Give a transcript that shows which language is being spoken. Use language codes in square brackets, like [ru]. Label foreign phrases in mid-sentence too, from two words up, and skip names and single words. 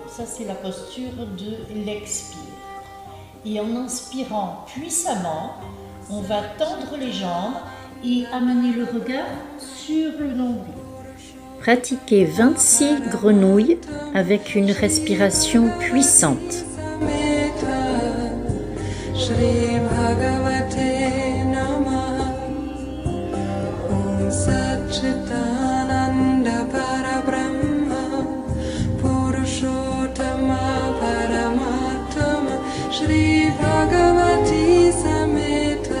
[fr] Ça, c'est la posture de l'expire. Et en inspirant puissamment, on va tendre les jambes et amener le regard sur le nombril. Pratiquez 26 grenouilles avec une respiration puissante. [sa] Shri Bhagavate Namah. Om Satchitananda Parabrahma Purushottama Paramatama Shri Bhagavati Sameta.